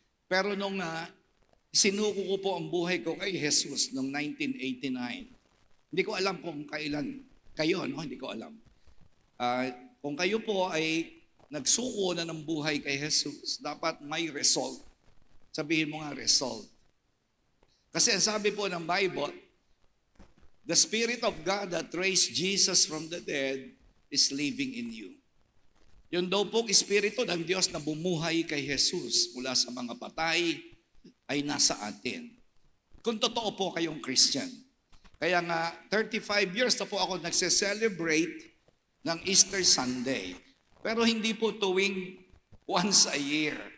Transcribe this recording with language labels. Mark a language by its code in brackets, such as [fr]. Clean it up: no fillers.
[tl] Pero nung sinuko ko po ang buhay ko kay Jesus noong 1989, hindi ko alam kung kailan kayo, no? Hindi ko alam. Kung kayo po ay nagsuko na ng buhay kay Jesus, dapat may result. Sabihin mo nga, result. Kasi ang sabi po ng [en] Bible, the Spirit of God that raised Jesus from the dead is living in you. [tl] Yun daw po, Espiritu ng Diyos na bumuhay kay Jesus mula sa mga patay ay nasa atin. Kung totoo po kayong Christian. Kaya nga, 35 years na po ako nagse-celebrate ng Easter Sunday. Pero hindi po tuwing [en] once a year.